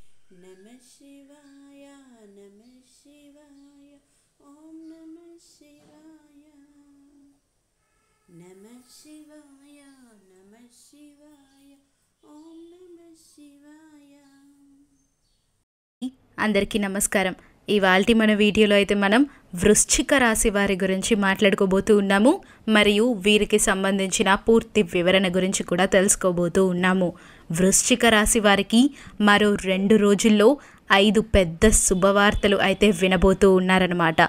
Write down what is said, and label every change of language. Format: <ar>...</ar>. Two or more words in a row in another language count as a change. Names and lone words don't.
<sa>नमः शिवाय नमः शिवाय ओम नमः शिवाय नमः शिवाय नमः शिवाय ओम नमः शिवाय।</sa> <te>అందరికీ నమస్కారం। ఇవాల్టి మన వీడియోలో అయితే మనం వృశ్చిక రాశి వారి గురించి మాట్లాడుకోబోతూ ఉన్నాము మరియు వీరికి సంబంధించిన పూర్తి వివరణ గురించి కూడా తెలుసుకోబోతూ ఉన్నాము। వృశ్చిక రాశి వారికి మరో 2 రోజుల్లో 5 పెద్ద శుభవార్తలు అయితే వినబోతూ ఉన్నారన్నమాట।</te>